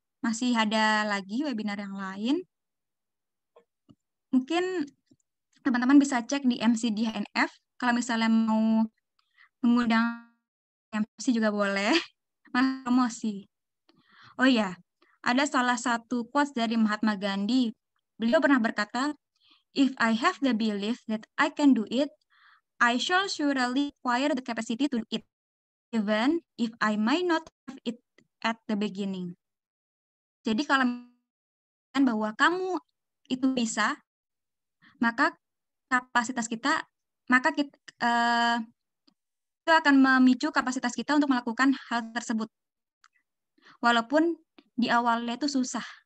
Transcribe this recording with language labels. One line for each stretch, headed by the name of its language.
Indonesian: Masih ada lagi webinar yang lain. Mungkin teman-teman bisa cek di MCD HNF kalau misalnya mau mengundang MC juga boleh. Mas promosi. Oh iya, ada salah satu quotes dari Mahatma Gandhi.
English: Beliau pernah berkata, "If I have the belief that I can do it, I shall surely acquire the capacity to do it, even if I might not have it at the beginning."
Indonesian: Jadi kalau bahwa kamu itu bisa, maka kapasitas kita, maka kita, itu akan memicu kapasitas kita untuk melakukan hal tersebut. Walaupun di awalnya itu susah.